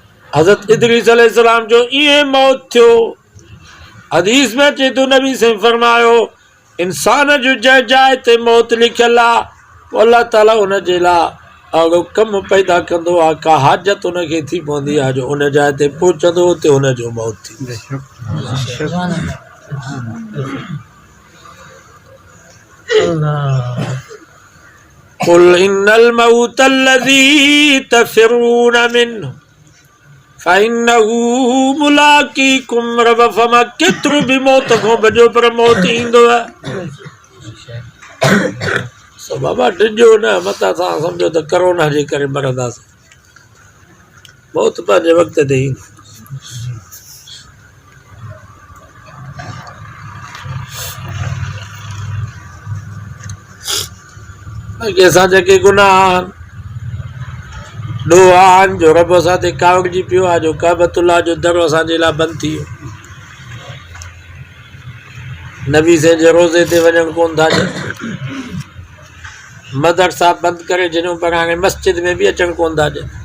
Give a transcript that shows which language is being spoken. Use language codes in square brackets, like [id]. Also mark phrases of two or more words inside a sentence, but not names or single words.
[sd] हज़रत इद्रीस अलैहिस्सलाम जो ईअं मौत थियो हदीस में अचे थो नबी से फरमायो इंसान जो जाए ते मौत लिखियल आहे पोइ अल्लाह ताला उन जे लाइ अहिड़ो कमु पैदा कंदो आहे का हाजत उनखे थी पवंदी आहे जो उन जाइ ते पहुचंदो उते हुनजो मौत थींदी। [ar] قل إن الموت الذي تفرون منه فإنه ملاقيكم [sd] रब फमा केतिरो बि मौत खां भॼो पर मौत ईंदो आहे। सो बाबा डिॼो न मथां सां सम्झो त करोना जे करे मरंदासीं, मौत पंहिंजे वक़्त ते ईंदी। बाक़ी असां जेके गुनाह ॾोहा आहिनि जो रब असां ते कावड़जी पियो आहे जो काबतुल्लाह जो दर असांजे लाइ बंदि थी वियो, नबी से जे रोज़े ते वञणु कोन था ॾियनि, मदरसा बंदि करे छॾियूं पर हाणे मस्जिद में बि अचणु कोन था ॾियनि।